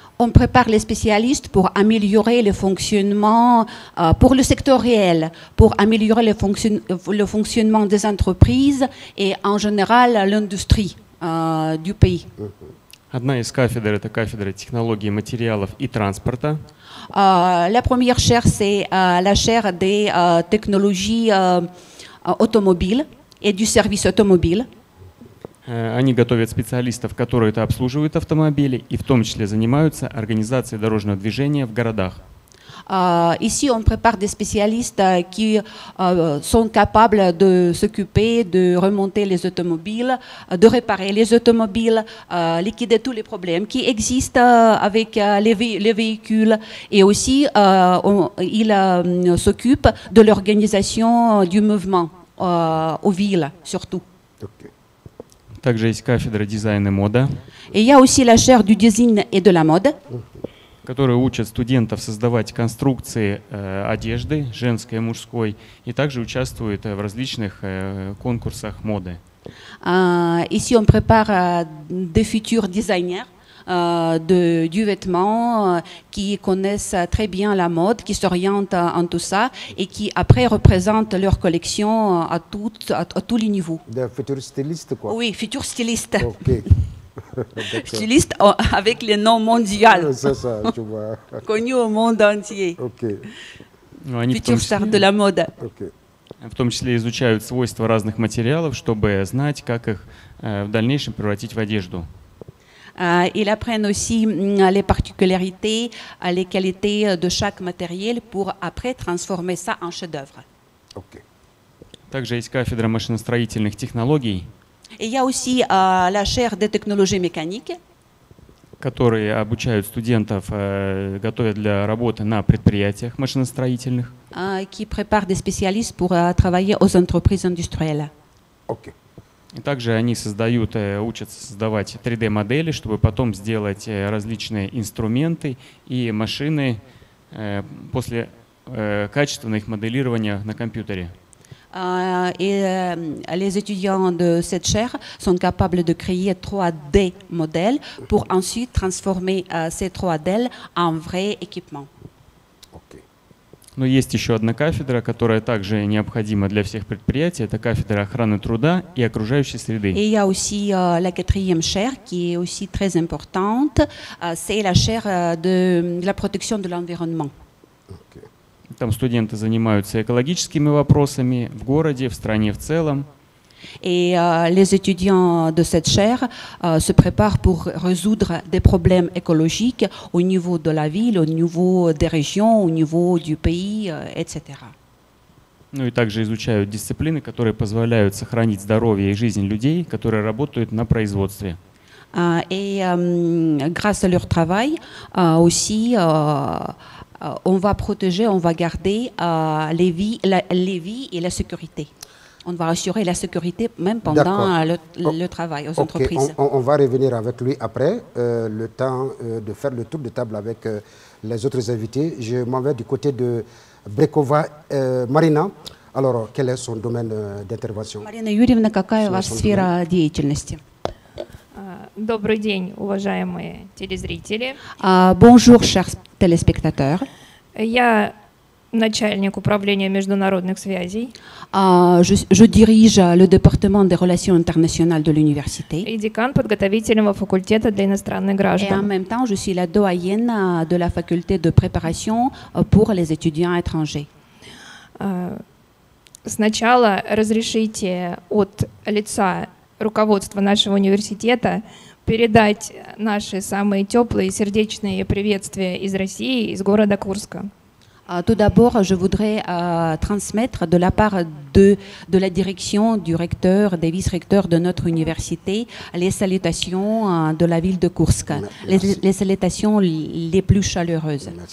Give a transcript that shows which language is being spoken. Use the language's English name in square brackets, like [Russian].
[French] On prépare les spécialistes pour améliorer le fonctionnement, pour le secteur réel, pour améliorer le fonctionnement des entreprises et en général l'industrie du pays. [Russian] Одна из кафедр – это кафедра технологий материалов и транспорта. [French] La première chaire, c'est la chaire des technologies automobiles et du service automobile. [Russian] Они готовят специалистов, которые обслуживают автомобили и в том числе занимаются организацией дорожного движения в городах. [French] Ici, on prépare des spécialistes qui sont capables de s'occuper, de remonter les automobiles, de réparer les automobiles, liquider tous les problèmes qui existent avec les véhicules. Et aussi, ils s'occupent de l'organisation du mouvement aux villes, surtout. Также есть кафедра дизайна и мода. Et il y a aussi la chaire du design et de la mode, которые учат студентов создавать конструкции одежды, женской и мужской, и также участвуют в различных конкурсах моды. Ici, on prépare des futurs designers du vêtement qui connaissent très bien la mode, qui s'orientent en tout ça et qui après représentent leur collection à tous les niveaux. Des futurs stylistes, quoi. Oui, futurs stylistes. Ok. Stylistes avec les noms mondiaux. C'est ça, tu vois. Connus au monde entier. Ok. Futurs stars de la mode. Ok. [Russian] В том числе изучают свойства разных материалов, чтобы знать, как их в дальнейшем превратить в одежду. [French] Ils apprennent aussi les particularités, les qualités de chaque matériel pour après transformer ça en chef-d'œuvre. Ok. [Russian] Также есть кафедра машиностроительных технологий. [French] Et il y a aussi la chaire des technologies mécaniques, [Russian] которые обучают студентов, готовят для работы на предприятиях машиностроительных. [French] Qui prépare des spécialistes pour travailler aux entreprises industrielles. Ok. [Russian] И также они учатся создавать 3D-модели, чтобы потом сделать различные инструменты и машины после качественного их моделирования на компьютере. [French] Et les étudiants de cette chaire sont capables de créer 3D modèles pour ensuite transformer ces 3D en vrais équipements. Ok. [Russian] Но есть еще одна кафедра, которая также необходима для всех предприятий. Это кафедра охраны труда и окружающей среды. [French] Et il y a aussi la quatrième chaire qui est aussi très importante. C'est la chaire de la protection de l'environnement. Ok. [Russian] Там студенты занимаются экологическими вопросами в городе, в стране в целом. [French] Et les étudiants de cette chaire se préparent pour résoudre des problèmes écologiques au niveau de la ville, au niveau des régions, au niveau du pays, etc. [Russian] Ну и также изучают дисциплины, которые позволяют сохранить здоровье и жизнь людей, которые работают на производстве. [French] Et grâce à leur travail aussi, on va protéger, on va garder les vies et la sécurité. On va assurer la sécurité même pendant le travail aux entreprises. On va revenir avec lui après, le temps de faire le tour de table avec les autres invités. Je m'en vais du côté de Брекова Марина. Alors, quel est son domaine d'intervention? [Russian] Марина Юрьевна, какая ваша сфера деятельности? Добрый день, уважаемые телезрители. [French] Bonjour, chers téléspectateurs. [Russian] Я начальник управления международных связей. [French] Je dirige le département des relations internationales de l'université. [Russian] И декан подготовительного факультета для иностранных [French] Et en [Russian] граждан. [French] même temps, je suis la doyenne de la faculté de préparation pour les étudiants étrangers. [Russian] Сначала разрешите от лица руководства нашего университета передать наши самые теплые и сердечные приветствия из России, из города Курска. [French] Tout d'abord, je voudrais transmettre de la part de la direction, du recteur, des vice-recteurs de notre université, les salutations de la ville de Kursk, les salutations les plus chaleureuses.